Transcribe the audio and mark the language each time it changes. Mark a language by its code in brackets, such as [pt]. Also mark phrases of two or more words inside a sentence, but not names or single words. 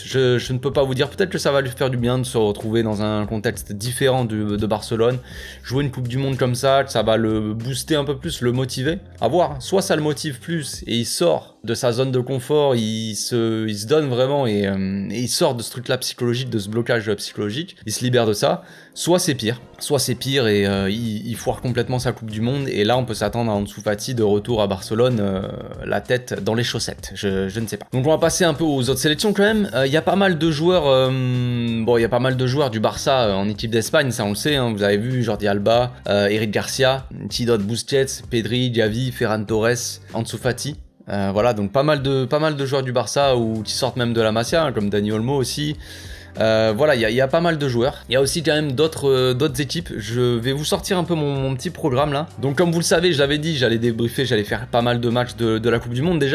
[fr] Je ne peux pas vous dire, peut-être que ça va lui faire du bien de se retrouver dans un contexte différent de Barcelone, jouer une Coupe du Monde comme ça va le booster un peu plus, le motiver, à voir, soit ça le motive plus et il sort de sa zone de confort, il se donne vraiment et il sort de ce truc-là psychologique, de ce blocage psychologique, il se libère de ça, soit c'est pire et il foire complètement sa Coupe du Monde, et là on peut s'attendre à Ansu Fati de retour à Barcelone, la tête dans les chaussettes, je ne sais pas. Donc on va passer un peu aux autres sélections quand même. Il y a pas mal de joueurs, il y a pas mal de joueurs du Barça en équipe d'Espagne, ça on le sait, hein, vous avez vu Jordi Alba, Eric Garcia, Tidot Busquets, Pedri, Gavi, Ferran Torres, Ansu Fati. Voilà, donc pas mal de joueurs du Barça ou qui sortent même de la Masia, hein, comme Dani Olmo aussi. Voilà, il y a pas mal de joueurs. Il y a aussi quand même d'autres équipes. Je vais vous sortir un peu mon petit programme là. Donc comme vous le savez, je l'avais dit, j'allais débriefer, j'allais faire pas mal de matchs de la Coupe du Monde.